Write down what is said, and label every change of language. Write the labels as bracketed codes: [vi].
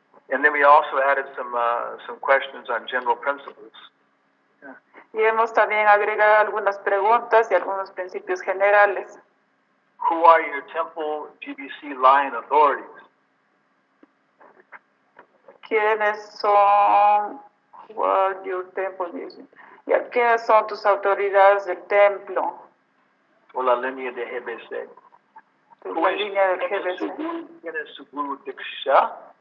[en] And then we also added some questions on general principles. [es] Y hemos también agregado algunas preguntas y algunos principios generales. [en] Who are your temple GBC line authorities? [es] ¿Quiénes son [en] your temple? [es] ¿Quiénes son tus autoridades del templo? O la línea de GBC. La línea del GBC. ¿Quién es su guru Diksha?